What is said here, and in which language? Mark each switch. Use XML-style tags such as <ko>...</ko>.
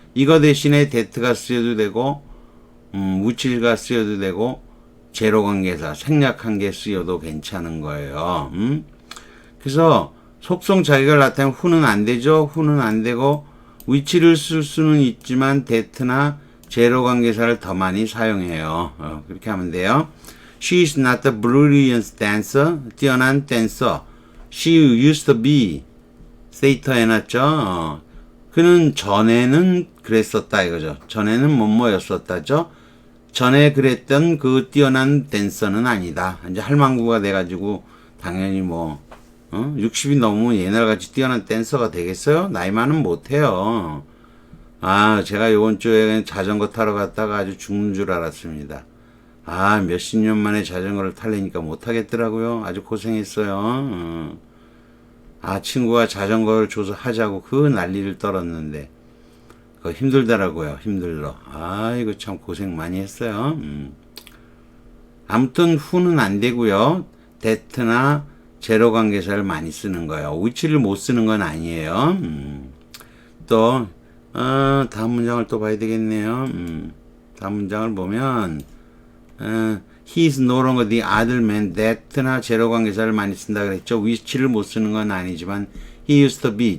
<ko>이거 대신에 that가 쓰여도 되고 which가 쓰여도 되고 제로관계사 생략한 게 쓰여도 괜찮은 거예요. 그래서 속성 자격을 나타내면 who는 안 되죠. who는 안 되고 which를 쓸 수는 있지만 that나 제로관계사를 더 많이 사용해요. 그렇게 하면 돼요.</ko> <en>She is not a brilliant dancer.</en> <ko>뛰어난 댄서.</ko> <en>She used to be.</en> <ko>세이터 해놨죠. 그는 전에는 그랬었다 이거죠. 전에는 뭐뭐였었다죠. 전에 그랬던 그 뛰어난 댄서는 아니다. 이제 할망구가 돼가지고 당연히 60이 넘으면 옛날같이 뛰어난 댄서가 되겠어요? 나이 많으면 못해요. 제가 요번 주에 자전거 타러 갔다가 아주 죽는 줄 알았습니다. 몇십 년 만에 자전거를 타려니까 못하겠더라고요. 아주 고생했어요. 친구가 자전거를 줘서 하자고 그 난리를 떨었는데, 그거 힘들더라고요. 힘들러. 이거 참 고생 많이 했어요. 아무튼, who는 안 되고요. that나 제로관계사를 많이 쓰는 거예요. which를 못 쓰는 건 아니에요. 또, 다음 문장을 또 봐야 되겠네요.</ko> <en>다음 문장을 보면, he is no longer the other man.</en> <ko>that나 제로관계사를 많이 쓴다 그랬죠. which를 못 쓰는 건 아니지만</ko> <en>he used to be.</en>